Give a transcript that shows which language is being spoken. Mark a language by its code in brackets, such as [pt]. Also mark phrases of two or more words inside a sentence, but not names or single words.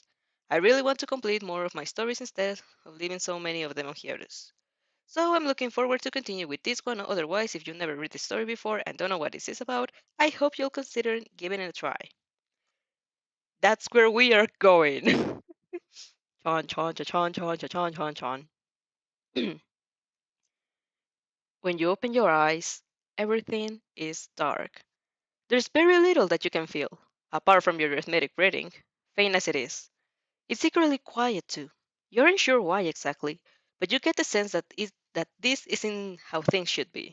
[en] I really want to complete more of my stories instead of leaving so many of them on hiatus. So I'm looking forward to continue with this one. Otherwise, if you've never read the story before and don't know what this is about, I hope you'll consider giving it a try. That's where we are going. Chon chon cha chon chon cha chon chon chon. When you open your eyes, everything is dark. There's very little that you can feel, apart from your arithmetic reading, faint as it is. It's secretly quiet too. You aren't sure why exactly, but you get the sense that this isn't how things should be.